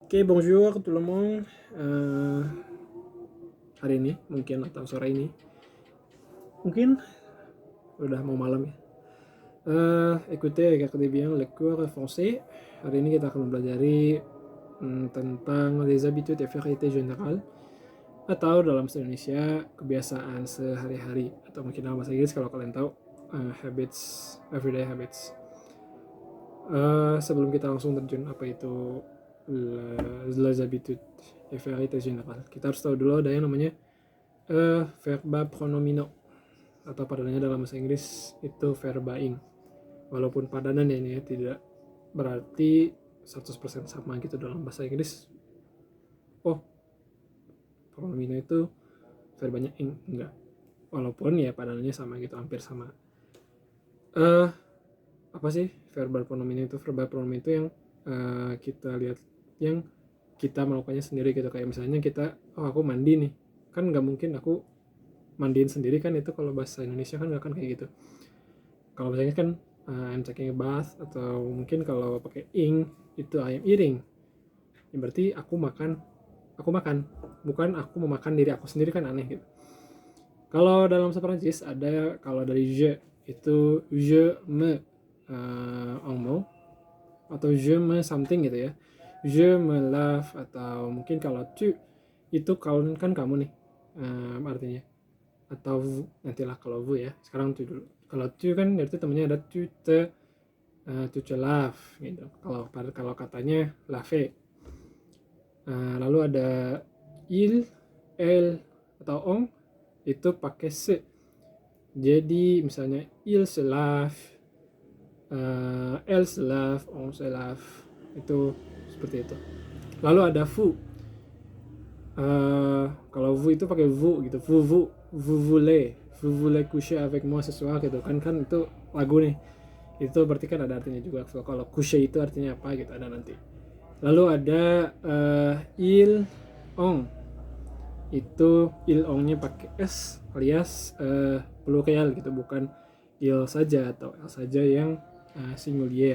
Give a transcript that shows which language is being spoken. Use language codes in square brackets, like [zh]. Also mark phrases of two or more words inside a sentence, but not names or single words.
[id] Oke, [fr] bonjour tout le monde. [id] Eh, Hari ini mungkin atau sore ini mungkin udah mau malam ya. [fr] Écoutez, regardez bien le cours français. [id] Hari ini kita akan mempelajari tentang [fr] les habitudes et variétés générales [id] atau dalam bahasa Indonesia kebiasaan sehari-hari atau mungkin dalam bahasa Inggris kalau kalian tahu [en] habits, everyday habits. [id] Sebelum kita langsung terjun apa itu [fr] les habitudes et variétés générales, [id] kita harus tahu dulu ada yang namanya verba pronomino atau padanannya dalam bahasa Inggris itu verba ing. Walaupun padanan ya ini ya, tidak berarti 100% sama gitu dalam bahasa Inggris. Oh, pronomino itu verbanya ing, enggak. Walaupun ya padanannya sama gitu, hampir sama. Apa sih verbal pronomen itu? Verbal pronomen itu yang kita lihat, yang kita melakukannya sendiri gitu. Kayak misalnya kita, oh aku mandi nih, kan nggak mungkin aku mandiin sendiri kan, itu kalau bahasa Indonesia kan nggak akan kayak gitu. Kalau bahasa Inggris kan [en] I'm taking a bath, [id] atau mungkin kalau pakai ing itu [en] I am eating. [id] Ya, berarti aku makan, bukan aku memakan diri aku sendiri, kan aneh gitu. Kalau dalam bahasa Prancis ada, kalau dari je itu [fr] je me en mot, [id] atau [fr] je me [id] something gitu ya, [fr] je me lave, [id] atau mungkin kalau tu itu kalau kan kamu nih artinya, atau nantilah kalau vous ya, sekarang tu dulu. Kalau tu kan berarti temennya ada [fr] tu te lave [id] gitu, kalau katanya lave. Lalu ada il, elle, atau on itu pakai se. Jadi misalnya [fr] il se lave, elle se lave, on se lave, [id] itu seperti itu. Lalu ada vous. Kalau vous itu pakai vous gitu, [fr] vous voulez coucher avec moi ce soir [id] gitu kan, itu lagu nih, itu berarti kan ada artinya juga. So, kalau coucher itu artinya apa gitu, ada nanti. Lalu ada il on, itu il onnya pakai s alias plurial gitu, bukan il saja atau el saja yang singulier.